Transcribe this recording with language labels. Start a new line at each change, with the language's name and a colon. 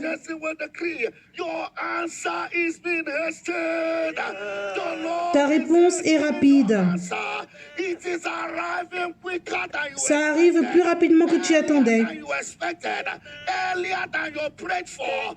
English: Jesse will decree, your answer is being hastened. The Lord
French: ta réponse est rapide.
English: answer, it is arriving quicker than you
French: Ça arrive plus rapidement que tu attendais,
English: than you expected, earlier than you prayed for.